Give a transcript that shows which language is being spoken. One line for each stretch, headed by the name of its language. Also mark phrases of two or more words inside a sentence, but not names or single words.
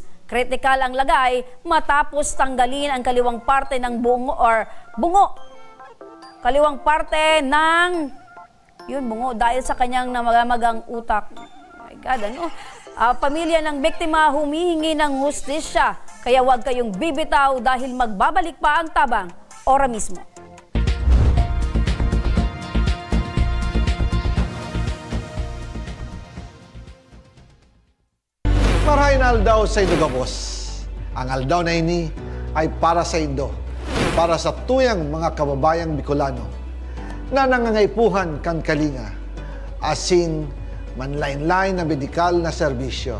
Filipino: Kritikal ang lagay matapos tanggalin ang kaliwang parte ng bungo. Kaliwang parte ng bungo dahil sa kanyang namamagang utak.
English: Oh my God,
Filipino: pamilya ng biktima humihingi ng hustisya. Kaya huwag kayong bibitaw dahil magbabalik pa ang Tabang Oramismo.
Bikol: Marahin aldaw sa Indo gabos. Ang aldaw na ini ay para sa Indo, para sa tuyang mga kababayang Bicolano na nangangaipuhan kan kalinga, asin manlain-lain na medikal na serbisyo.